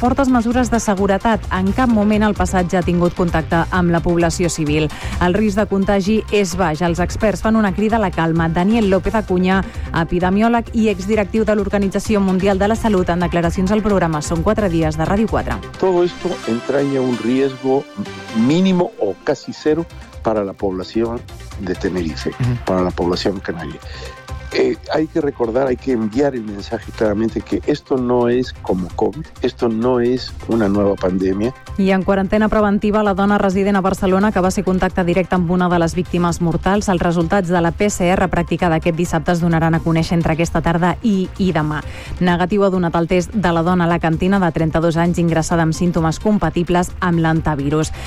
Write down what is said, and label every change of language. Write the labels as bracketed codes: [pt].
[ca] Fortes mesures de seguretat. En cap moment el passatge ha tingut contacte amb la població civil. El risc de contagi és baix. Els experts fan una crida a la calma. Daniel López Acuña, epidemiòleg i exdirectiu de l'Organització Mundial de la Salut, en declaracions al programa Són 4 dies de Ràdio 4. [es] Todo esto entraña un riesgo mínimo o casi cero para la población de Tenerife, para la población canaria. Hay que recordar, hay que enviar el mensaje claramente que esto no es como COVID, esto no es una nueva pandemia. [ca] I en quarantena preventiva, la dona resident a Barcelona que va ser contacte directe amb una de les víctimes mortals, els resultats de la PCR practicada aquest dissabte es donaran a conèixer entre aquesta tarda i demà. Negatiu ha donat el test de la dona a la cantina de 32 anys ingressada amb símptomes compatibles amb l'antivirus.